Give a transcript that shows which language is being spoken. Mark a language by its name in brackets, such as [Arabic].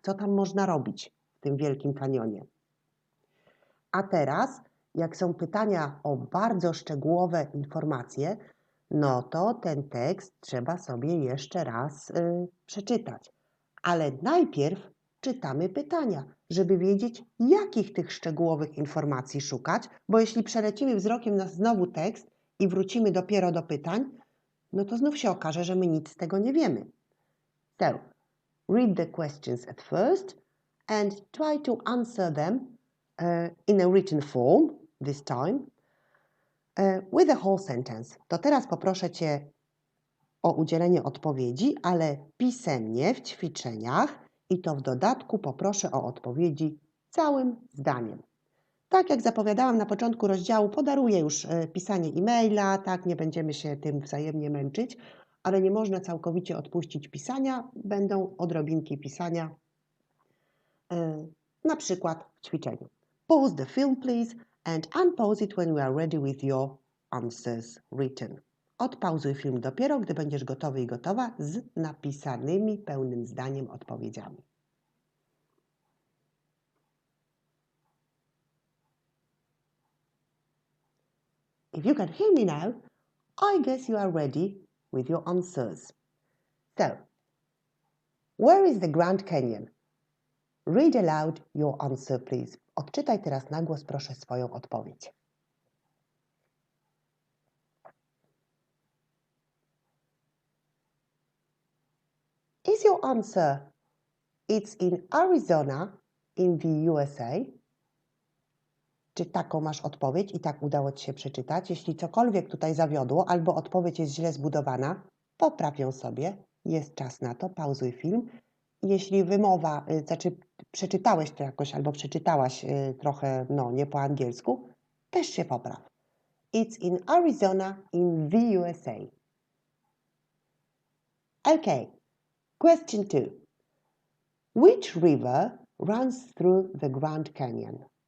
[Polish] Co tam można robić w tym Wielkim Kanionie. A teraz, jak są pytania o bardzo szczegółowe informacje, no to ten tekst trzeba sobie jeszcze raz przeczytać. Ale najpierw czytamy pytania, żeby wiedzieć, jakich tych szczegółowych informacji szukać, bo jeśli przelecimy wzrokiem na znowu tekst i wrócimy dopiero do pytań, no to znów się okaże, że my nic z tego nie wiemy. [English] So, read the questions at first and try to answer them in a written form this time with a whole sentence. [Polish] To teraz poproszę Cię o udzielenie odpowiedzi, ale pisemnie w ćwiczeniach i to w dodatku poproszę o odpowiedzi całym zdaniem. Tak jak zapowiadałam na początku rozdziału, podaruję już pisanie e-maila, tak, nie będziemy się tym wzajemnie męczyć, ale nie można całkowicie odpuścić pisania, będą odrobinki pisania, na przykład w ćwiczeniu. [English] Pause the film please and unpause it when you are ready with your answers written. [Polish] Odpauzuj film dopiero, gdy będziesz gotowy i gotowa z napisanymi pełnym zdaniem odpowiedziami. [English] If you can hear me now, I guess you are ready with your answers. So, where is the Grand Canyon? Read aloud your answer, please. [Polish] Odczytaj teraz na głos, proszę, swoją odpowiedź. [English] Is your answer, it's in Arizona in the USA? [Polish] Czy taką masz odpowiedź i tak udało Ci się przeczytać? Jeśli cokolwiek tutaj zawiodło albo odpowiedź jest źle zbudowana, popraw ją sobie. Jest czas na to, pauzuj film. Jeśli wymowa, znaczy przeczytałeś to jakoś albo przeczytałaś trochę, nie po angielsku, też się popraw. [English] It's in Arizona in the USA. Okay, question 2. Which river runs through the Grand Canyon?